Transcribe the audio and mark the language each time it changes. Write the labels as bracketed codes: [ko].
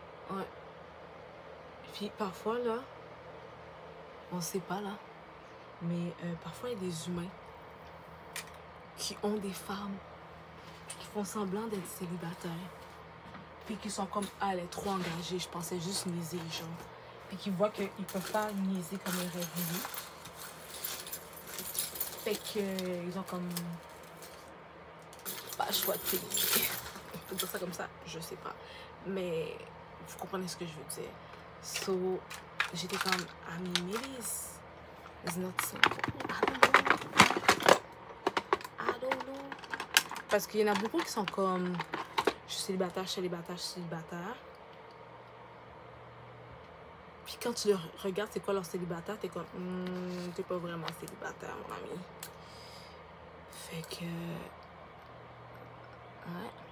[fr] Ouais. Puis parfois, là, on sait pas, là, mais parfois, il y a des humains qui ont des femmes, qui font semblant d'être célibataires, puis qui sont comme, ah, elle est trop engagée, je pensais juste niaiser les gens. Puis qui voient qu'ils peuvent pas niaiser comme ils auraient voulu. Fait que, ils ont comme pas le choix de payer. On peut dire ça comme ça, je sais pas. Mais vous comprenez ce que je veux dire. [en] So, [fr] j'étais comme, [en] I mean, maybe it's not simple. I don't know. [fr] Parce qu'il y en a beaucoup qui sont comme, je suis célibataire, je suis célibataire, je suis célibataire. Puis quand tu le regardes, c'est quoi leur célibataire, t'es comme, t'es pas vraiment célibataire, mon ami. Fait que, ouais.